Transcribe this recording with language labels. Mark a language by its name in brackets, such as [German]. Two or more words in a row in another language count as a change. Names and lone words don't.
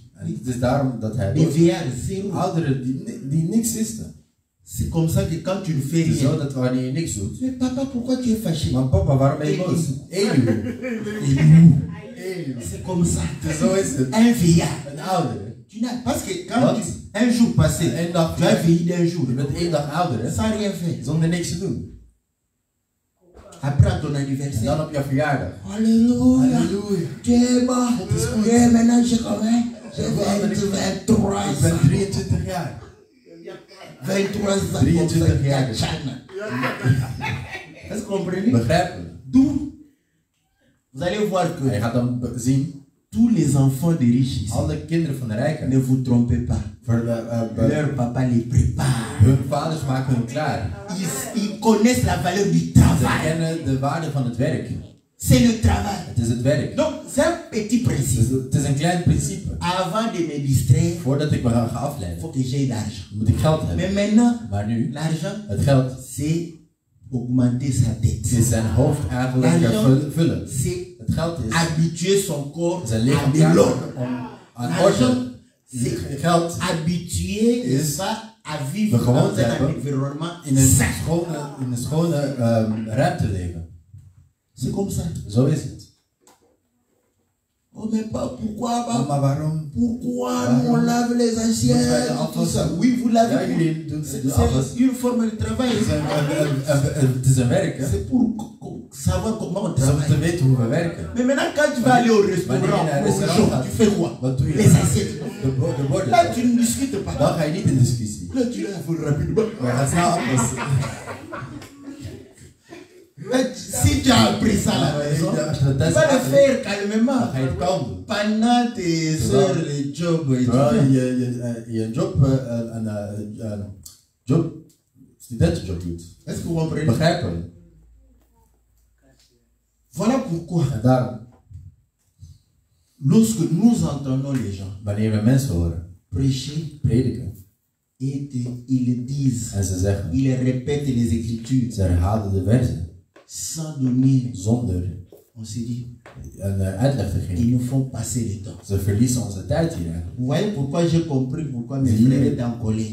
[Dutch] En het is daarom dat hij [French] Les vieillards, zéro. [Dutch] ouderen die niks wisten. [French] C'est comme ça que quand tu ne fais [Dutch] Het is zo [French] rien, [Dutch] dat wanneer je niks doet. [French] mais papa, pourquoi tu es fâché? [Dutch] Maar papa, waarom ben je boos? [French] Elihu. C'est comme ça. [Dutch] Zo is het. [French] Un vieillard. [Dutch] Een oudere. [French] Tu n'as, parce que quand [Dutch] Wat? [French] un jour passé, [Dutch] Eén dag. [French] tu as vieilli d'un jour, [Dutch] Je bent 1 dag ouder, [French] sans rien faire. [Dutch] zonder niks te doen. [French] Après à ton [Dutch] En [French] anniversaire, [Dutch] dan op jouw verjaardag. [French] Alléluia, [Dutch] Halleluja. [French] tu es mort. Et maintenant j'ai combien? J'ai 23 [Dutch] Ik ben [French] ans. [Dutch] 23 jaar. [French] 23 ans. [Dutch] 23 jaar. Chana. [French] Est-ce que vous comprenez? [Dutch] Begrijpen we? [French] D'où vous allez voir [Dutch] En je [French] que [Dutch] gaat dan zien, [French] tous les enfants de riches ici, [Dutch] alle kinderen van de rijken, [French] ne vous trompez pas. [Dutch] voor [French] Leur papa les prépare. [Dutch] hun vaders maken hun klaar. [French] Ils connaissent la valeur du [Dutch] Ze [French] travail. [Dutch] kennen de waarde van het werk. [French] C'est le travail. [Dutch] Het is het werk. [French] Donc, c'est un petit principe. [Dutch] Het is een klein principe. [French] Avant de me distraire, [Dutch] Voordat ik me ga [French] il [Dutch] afleiden, [French] faut que j'aie d'argent. [Dutch] moet ik geld hebben. [French] Mais maintenant, [Dutch] Maar nu, [French] l'argent, [Dutch] het geld [French] c'est augmenter sa tête. [Dutch] is zijn hoofd eigenlijk vullen. [French] C'est [Dutch] Het geld is [French] habituer son corps [Dutch] zijn [French] à [Dutch] lichaam [French] de [Dutch] klaar [French] l'ordre. [Dutch] maken om aan [French] L'argent, [Dutch] orde. [French] c'est [Dutch] Geld [French] habituer [Dutch] is [French] ça à vivre [Dutch] de [French] dans [Dutch] gewoonte [French] un [Dutch] hebben [French] environnement [Dutch] in een [French] sain. [Dutch] schone ruimte leven. [French] C'est comme ça. [Dutch] Zo is het. [French] Oh, mais pas pourquoi, [Dutch] Maar waarom? [French] pourquoi nous on lave les [Dutch] Moeten wij de [French] assiettes, tout [Dutch] afwas [French] ça. [Dutch] doen? [French] Oui, vous [Dutch] Ja, [French] lavez. [Dutch] jullie doen [French] C'est [Dutch] de afwas. [French] une forme de travail. [Dutch] Het is een werk, hè? [French] C'est pour savoir comment on [Dutch] Het is om te [French] travaille. [Dutch] weten hoe we werken. [French] Mais maintenant, quand tu vas aller au restaurant, [Dutch] Wanneer je naar een [French] au [Dutch] restaurant [French] jour, [Dutch] gaat, [French] tu fais quoi? [Dutch] wat doe je? [French] Les assiettes. [Dutch] De borden. [French] Là, tu ne discutes pas. [Dutch] Dan ga je niet in discussie. [French] Là, tu laves rapidement. [Dutch] Maar je gaat snel afwassen. [French] Mais si tu as appris ça à la maison, [Dutch] Als je dat [French] tu [Dutch] thuis [French] vas le [Dutch] gaat, [French] faire [Dutch] dan [French] calmement. [Dutch] ga je het kalm doen. [French] Pendant tes heures de job et [Dutch] Terwijl [French] tout. [Dutch] je job, studentenjob doet. [French] Est-ce que vous comprenez? [Dutch] Begrijpen we? [French] Voilà pourquoi, [Dutch] En daarom, [French] lorsque nous entendons les gens [Dutch] wanneer we mensen horen [French] prêcher [Dutch] prediken [French] et ils disent, [Dutch] en ze zeggen, [French] ils répètent les Écritures [Dutch] ze herhalen de versen [French] sans donner, [Dutch] zonder [French] on se dit, [Dutch] een uitleg te [French] ils [Dutch] geven. [French] nous font passer le temps. [Dutch] Ze verliezen onze tijd hier eigenlijk. [French] Vous voyez pourquoi j'ai compris pourquoi mes frères étaient en colère.